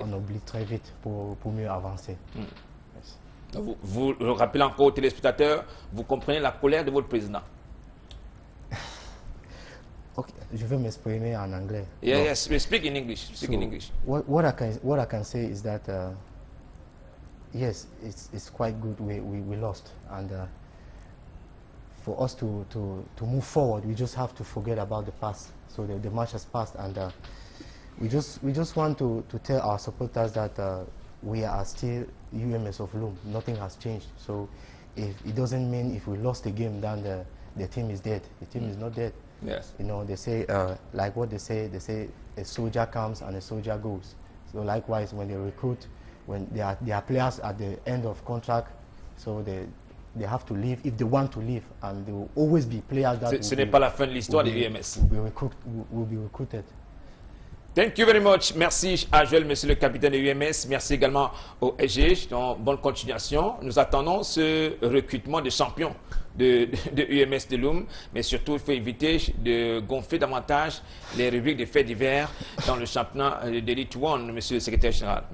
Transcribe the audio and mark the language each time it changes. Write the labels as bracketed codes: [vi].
[fr] On oublie très vite pour mieux avancer. Vous le rappelez encore aux téléspectateurs, vous comprenez la colère de votre président. Okay, je vais m'exprimer en anglais. [en] Yes, speak in English. Speak in English. What I can say is that yes, it's quite good we lost, and for us to move forward, we just have to forget about the past. So the match has passed, and we just want to tell our supporters that we are still UMS of Loum. Nothing has changed. So it doesn't mean if we lost the game, then the team is dead. The team is not dead. Yes. You know, they say, like what they say a soldier comes and a soldier goes. So likewise, when they recruit, when they are players at the end of contract, so they have to leave if they want to leave, and there will always be players that [fr] ce n'est pas la fin de l'histoire de UMS. [en] Will be recruited. Thank you very much. [fr] Merci à Joël, monsieur le capitaine de UMS. Merci également au SG. Donc, bonne continuation. Nous attendons ce recrutement de champions de UMS de Loum. Mais surtout, il faut éviter de gonfler davantage les rubriques de faits divers dans le championnat d'Elite One, monsieur le secrétaire général.